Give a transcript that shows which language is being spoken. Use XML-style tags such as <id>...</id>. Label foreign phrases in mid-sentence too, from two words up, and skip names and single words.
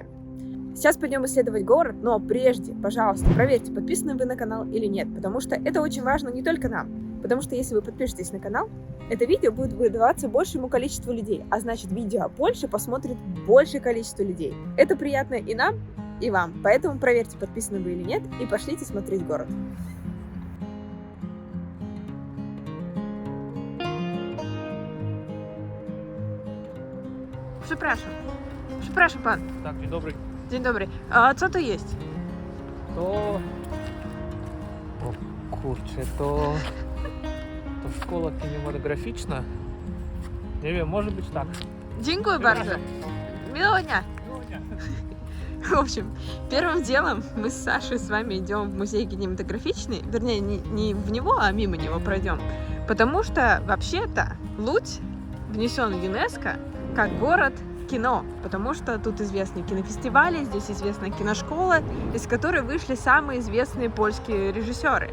<ru>Сейчас пойдем исследовать город, но прежде, пожалуйста, проверьте, подписаны вы на канал или нет, потому что это очень важно не только нам, потому что если вы подпишетесь на канал, это видео будет выдаваться большему количеству людей, а значит, видео о Польше посмотрит большее количество людей. Это приятно и нам, и вам, поэтому проверьте, подписаны вы или нет, и пошлите смотреть город.</ru> <pl>Przepraszam pan. Tak, dzień dobry. Dzień dobry. A co to jest? To... O kurczę, to szkoła kinematograficzna. Nie wiem, może być tak. Dziękuję bardzo. Miłego dnia.</pl> <ru>В общем, первым делом мы с Сашей с вами идем в музей кинематографичный, вернее, не в него, а мимо него пройдем, потому что вообще-то Лудзь внесен в ЮНЕСКО как город кино, потому что тут известны кинофестивали, здесь известна киношкола, из которой вышли самые известные польские режиссеры.</ru>